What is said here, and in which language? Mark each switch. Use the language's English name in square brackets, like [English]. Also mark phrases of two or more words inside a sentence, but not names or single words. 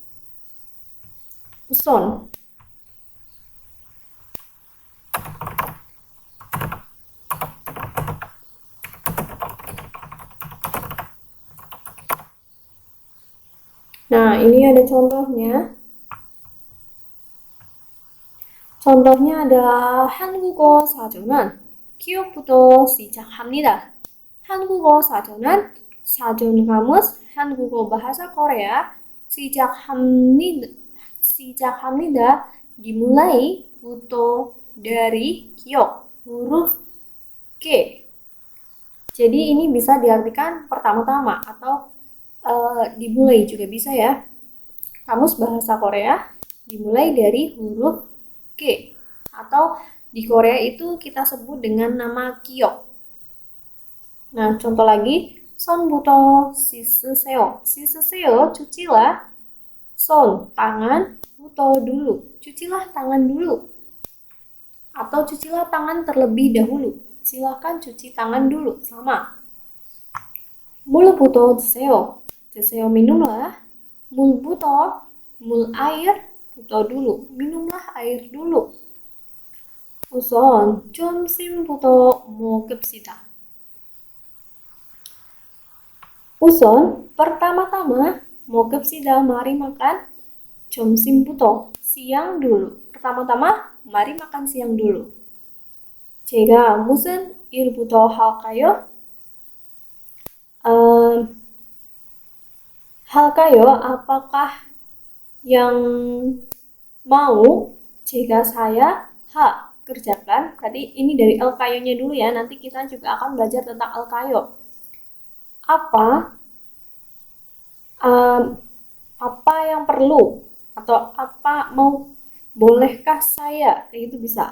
[Indonesian] Uson. Nah, ini ada contohnya. Contohnya ada [Korean] 한국어 사전은 기억부터 시작합니다. 한국어 사전은 사전 [Indonesian] kamus 한국어 bahasa Korea 시작합니다 dimulai buto dari 기억 huruf K. Jadi ini bisa diartikan pertama-tama atau dimulai juga bisa ya. Kamus bahasa Korea dimulai dari huruf K, atau di Korea itu kita sebut dengan nama Kyok. Nah, contoh lagi, [Korean] son부터 씻으세요. 씻으세요, [Indonesian] cucilah. Son, tangan. 부터 dulu, cucilah tangan dulu. Atau cucilah tangan terlebih dahulu. Silahkan cuci tangan dulu, sama. [Korean] 물부터 드세요. 드세요, minumlah. 물부터, [Indonesian] mul air, buto dulu, minumlah air dulu. [Korean] 우선 점심부터 먹읍시다. [Indonesian] 우선 pertama-tama 먹읍시다, mari makan. 점심부터 siang dulu. Pertama-tama mari makan siang dulu. [Korean] 제가 무슨 일부터 할까요? 할까요? [Indonesian] Apakah yang mau jika saya kerjakan? Tadi ini dari el-kayo-nya dulu ya, nanti kita juga akan belajar tentang el-kayo. Apa yang perlu atau apa mau, bolehkah saya, kayak gitu bisa.